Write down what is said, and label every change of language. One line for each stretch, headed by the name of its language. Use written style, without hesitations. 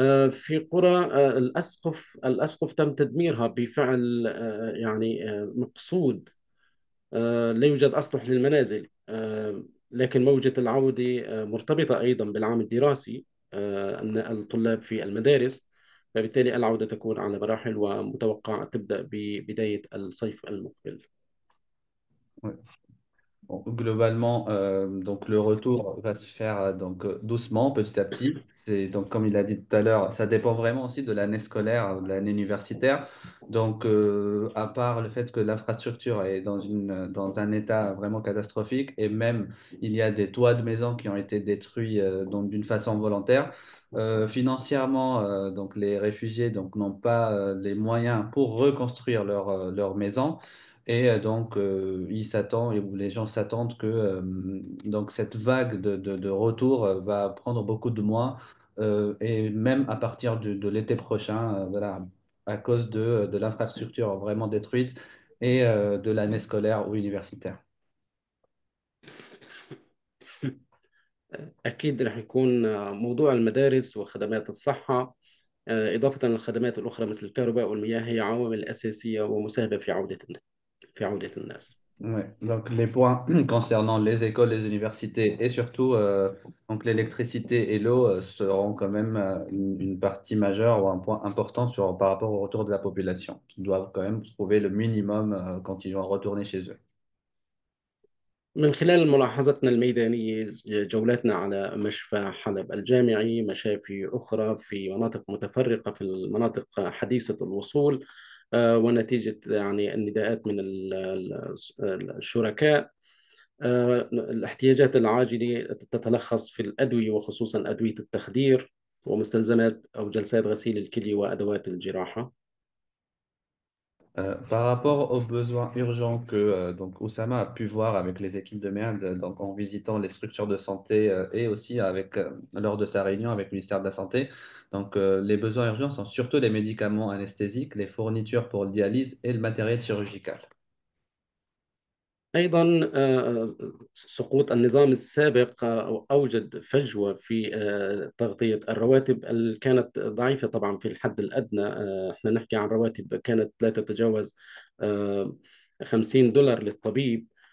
Arabic: في قرى الأسقف تم تدميرها بفعل يعني مقصود. لا يوجد أسطح للمنازل. لكن موجة العودة مرتبطة أيضا بالعام الدراسي، أن الطلاب في المدارس، فبالتالي العودة تكون على مراحل، ومتوقع تبدأ ببداية الصيف المقبل.
French: Ouais. Bon, globalement, donc le retour va se faire donc doucement, petit à petit. C'est donc comme il a dit tout à l'heure, ça dépend vraiment aussi de l'année scolaire, de l'année universitaire. Donc, à part le fait que l'infrastructure est dans un état vraiment catastrophique, et même il y a des toits de maisons qui ont été détruits donc d'une façon volontaire. Financièrement, donc les réfugiés donc n'ont pas les moyens pour reconstruire leur maison. Et donc, ils s'attendent, ou les gens s'attendent que donc cette vague de retour va prendre beaucoup de mois, et même à partir de l'été prochain, voilà, à cause de l'infrastructure vraiment détruite et de l'année scolaire ou universitaire.
Arabic: أكيد رح يكون موضوع المدارس وخدمات الصحة، إضافة للخدمات الأخرى مثل الكهرباء والمياه، هي عوامل أساسية ومساهمة في عودة الناس.
French: Ouais. Donc, les points concernant les écoles, les universités et surtout donc l'électricité et l'eau seront quand même une partie majeure ou un point important par rapport au retour de la population. Ils doivent quand même trouver le minimum quand ils vont retourner chez eux.
Arabic: من خلال ملاحظتنا الميدانية، جولاتنا على مشفى حلب الجامعي، مشافي أخرى في مناطق متفرقة في المناطق حديثة الوصول، ونتيجة يعني النداءات من الشركاء، الاحتياجات العاجلة تتلخص في الأدوية، وخصوصا أدوية التخدير ومستلزمات أو جلسات غسيل الكلي وأدوات الجراحة.
French: Par rapport aux besoins urgents que donc Oussama a pu voir avec les équipes de MERD, donc en visitant les structures de santé et aussi lors de sa réunion avec le ministère de la Santé, donc les besoins urgents sont surtout les médicaments anesthésiques, les fournitures pour le dialyse et le matériel chirurgical.
Arabic: أيضا سقوط النظام السابق أوجد فجوة في تغطية الرواتب اللي كانت ضعيفة طبعا في الحد الأدنى. احنا نحكي عن رواتب كانت لا تتجاوز $50 للطبيب.